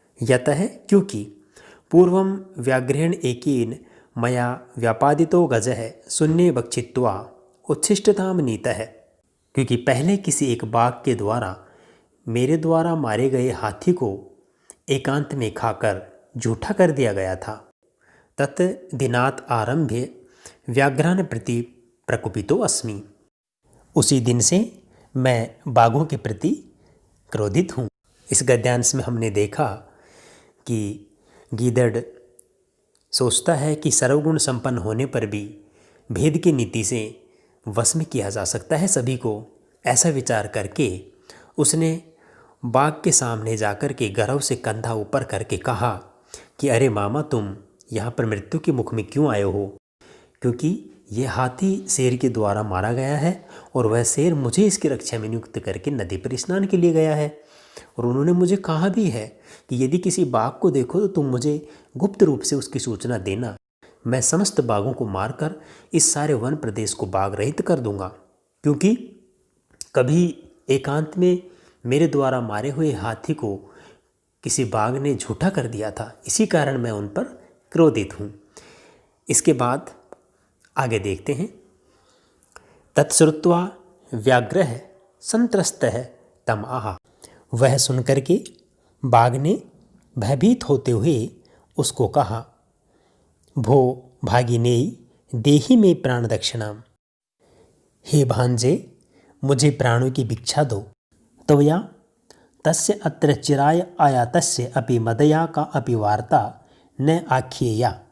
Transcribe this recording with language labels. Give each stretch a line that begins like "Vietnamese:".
Sanskrit: यतः
Hindi: क्योंकि
Sanskrit: पूर्वम व्याघ्रेण एकेन मया व्यापादितो गजः शून्ये भक्षित्वा उच्छिष्टताम नीतः।
Hindi: क्योंकि पहले किसी एक बाघ के द्वारा मेरे द्वारा मारे गए हाथी को एकांत में खाकर झूठा कर दिया गया था।
Sanskrit: तत् दिनात् आरभ्य व्याघ्रान प्रति प्रकुपितो अस्मि।
Hindi: उसी दिन से मैं बाघों के प्रति क्रोधित हूँ। इस गद्यांश में हमने देखा कि गीदड़ सोचता है कि सर्वगुण संपन्न होने पर भी भेद की नीति से वश में किया जा सकता है सभी को। ऐसा विचार करके उसने बाघ के सामने जाकर के गर्व से कंधा ऊपर करके कहा कि अरे मामा, तुम यहाँ पर मृत्यु के मुख में क्यों आए हो? क्योंकि ये हाथी शेर के द्वारा मारा गया है और वह शेर मुझे इसकी रक्षा में नियुक्त करके नदी पर स्नान के लिए गया है। और उन्होंने मुझे कहा भी है कि यदि किसी बाघ को देखो तो तुम मुझे गुप्त रूप से उसकी सूचना देना। मैं समस्त बाघों को मारकर इस सारे वन प्रदेश को बाघ रहित कर दूंगा, क्योंकि कभी एकांत में मेरे द्वारा मारे हुए हाथी को किसी बाघ ने झूठा कर दिया था। इसी कारण मैं उन पर क्रोधित हूँ। इसके बाद आगे देखते हैं।
Sanskrit: तत्श्रुत्वा व्याघ्रः संत्रस्तः तम आह।
Hindi: वह सुनकर के बाघ ने भयभीत होते हुए उसको कहा,
Sanskrit: भो भागिनेयि देहि में प्राण दक्षिणाम।
Hindi: हे भांजे, मुझे प्राणों की भिक्षा दो।
Sanskrit: त्वया तस्य अत्र चिराय आयातस्य अपि मदया का अपि वार्ता न आख्येया।